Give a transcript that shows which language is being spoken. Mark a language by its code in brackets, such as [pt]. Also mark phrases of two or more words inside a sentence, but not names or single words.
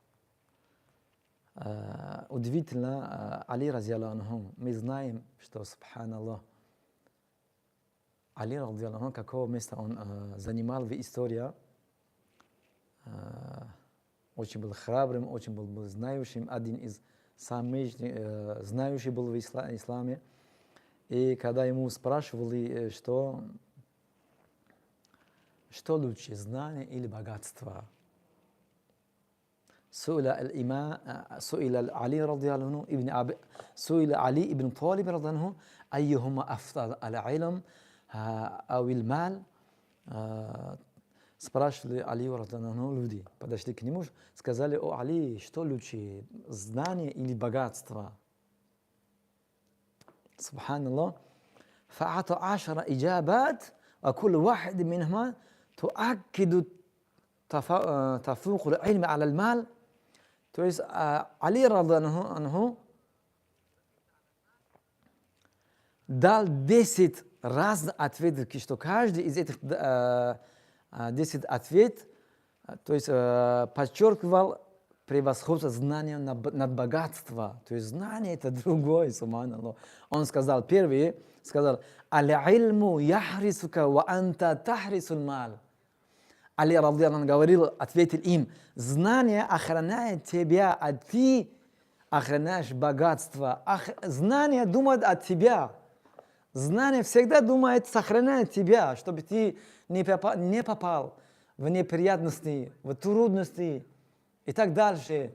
[ru] Удивительно, Али [ar] رضي الله عنه, [ru] мы знаем, что, субханаллах, Али [ar] رضي الله عنه, [ru] какого места он занимал в истории, очень был храбрым, очень был знающим, один из самых знающих был в исламе. И когда ему спрашивали, что лучше, знание или богатство, [ar] سئل علي رضي الله عنه سئل علي ابن طالب رضي الله عنه أيهما أفضل العلم أو المال. [ru] Спрашивали Алию радхиаллаху люди, подошли к нему, сказали: о Али, что лучше, знание или богатство? Субханаллах. [ar] فأعطى 10 إجابات وكل واحد منهما تؤكد تفوق العلم على المال. [ru] То есть Али [ar] رضي الله عنه [ru] дал 10 разных ответов, что каждый из этих 10 ответов, то есть подчеркивал превосходство знания над богатством. То есть знание это другое, субханаллах. Он сказал, первый, сказал: [ar] «العلم يحرسك وأنت تحرس المال». [ru] Али радхиаллаху говорил, ответил им: знание охраняет тебя, а ты охраняешь богатство. Знание думает о тебя. Знание всегда думает сохранять тебя, чтобы ты не попал в неприятности, в трудности и так дальше.